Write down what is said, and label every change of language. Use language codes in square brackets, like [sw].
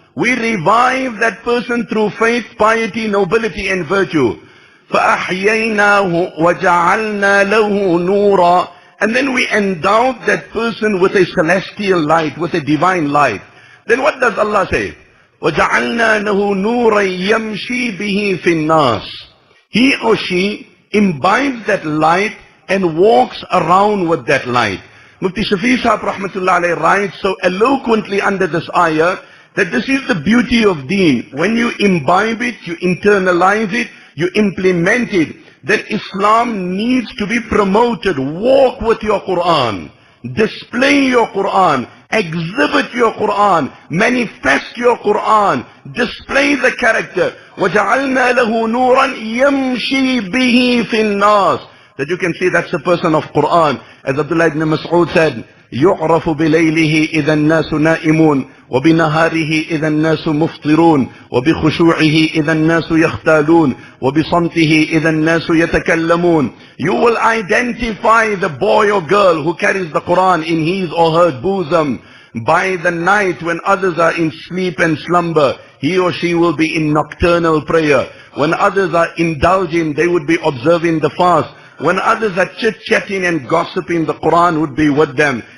[en] We revive that person through faith, piety, nobility and virtue. [ar] فَأَحْيَيْنَاهُ وَجَعَلْنَا لَهُ نُورًا. [en] And then we endowed that person with a celestial light, with a divine light. Then what does Allah say? [ar] وَجَعَلْنَا لَهُ نُورًا يَمْشِي بِهِ فِي النَّاسِ. [en] He or she imbibes that light and walks around with that light. Mufti Shafi Sahib Rahmatullah Alayhi writes so eloquently under this ayah that this is the beauty of deen. When you imbibe it, you internalize it, you implement it, then Islam needs to be promoted. Walk with your Quran, display your Quran, exhibit your Quran, manifest your Quran, display the character. [ar] وَجَعَلْنَا لَهُ نُورًا يَمْشِي بِهِ فِي النَّاسِ. [en] That you can see that's the person of Quran. As Abdullah ibn Mas'ud said, [ar] يُعْرَفُ بِلَيْلِهِ إِذَا النَّاسُ نَائِمُونَ وَبِنَهَارِهِ إِذَا النَّاسُ مُفْطِرُونَ وَبِخُشُوعِهِ إِذَا النَّاسُ يَخْتَالُونَ وَبِصَمْتِهِ إِذَا النَّاسُ يَتَكَلَّمُونَ. [en] You will identify the boy or girl who carries the Quran in his or her bosom. By the night when others are in sleep and slumber, he or she will be in nocturnal prayer. When others are indulging, they would be observing the fast. When others are chit-chatting and gossiping, the Quran would be with them.